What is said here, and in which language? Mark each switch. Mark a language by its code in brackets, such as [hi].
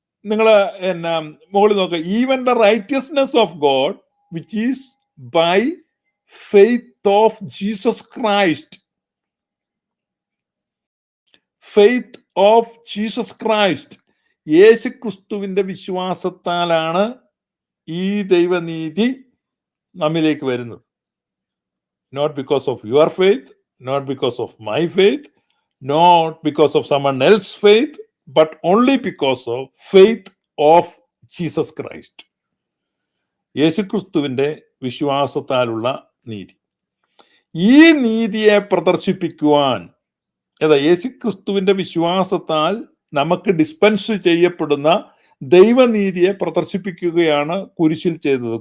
[ml] നിങ്ങൾ മുകളിൽ നോക്കുക, [en] Even the righteousness of God which is by faith of Jesus Christ. Faith of Jesus Christ. [ml] യേശുക്രിസ്തുവിന്റെ വിശ്വാസത്താലാണ് ഈ ദൈവനീതി നമ്മിലേക്ക് വരുന്നത്. [en] Not because of your faith, not because of my faith, not because of someone else's faith, but only because of faith of Jesus Christ. [ml] യേശുക്രിസ്തുവിന്റെ വിശ്വാസത്താലുള്ള നീതി. ഈ നീതിയെ പ്രദർശിപ്പിക്കുവാൻ, യേശുക്രിസ്തുവിന്റെ വിശ്വാസത്താൽ നമുക്ക് ഡിസ്പെൻസ് ചെയ്യപ്പെടുന്ന ദൈവനീതിയെ പ്രദർശിപ്പിക്കുകയാണ് കുരിശിൽ ചെയ്തത്.